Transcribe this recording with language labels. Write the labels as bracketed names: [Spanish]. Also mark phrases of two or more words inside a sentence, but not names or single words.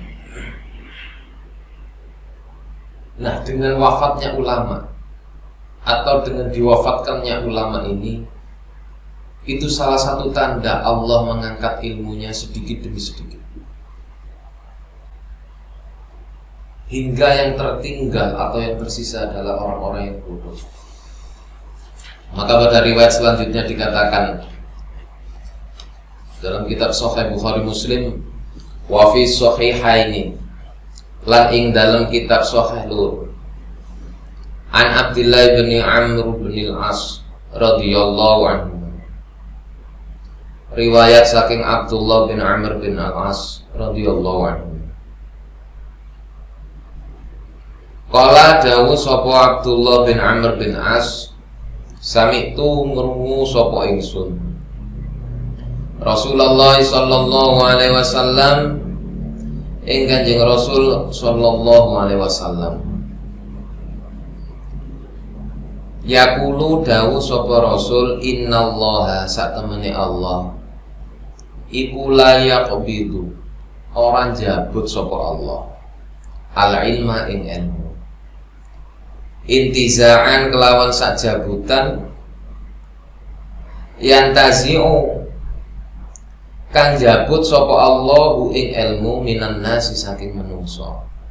[Indonesian] Nah, dengan wafatnya ulama atau dengan diwafatkannya ulama ini, itu salah satu tanda Allah mengangkat ilmunya sedikit demi sedikit, hingga yang tertinggal atau yang tersisa adalah orang-orang yang bodoh. Maka pada riwayat selanjutnya dikatakan dalam kitab Sahih Bukhari Muslim, [Arabic] wa fi sahihaini, [Javanese] lan ing dalam kitab Sahih lur, [Arabic] an Abdullah bin Amr bin al-As radhiyallahu anhu. [Javanese] Riwayat saking Abdullah bin Amr bin al-As [Arabic] radhiyallahu anhu. [Javanese] Qala dawu sapa Abdullah bin Amr bin As, sami'tu ngrungu sapa ingsun Rasulullah [Arabic] sallallahu alaihi wasallam, [Javanese] ing Kanjeng Rasul [Arabic] sallallahu alaihi wasallam, [Javanese] yaqulu dawu sapa Rasul, innallaha satemene Allah iku [Arabic] la yaqbidu, [Javanese] orang jabut sapa Allah al-ilma ing ilmu, intizaan kelawan sak jabutan, yantazi'u kang jabut sapa Allahu ing ilmu minan nasi saking manungsa,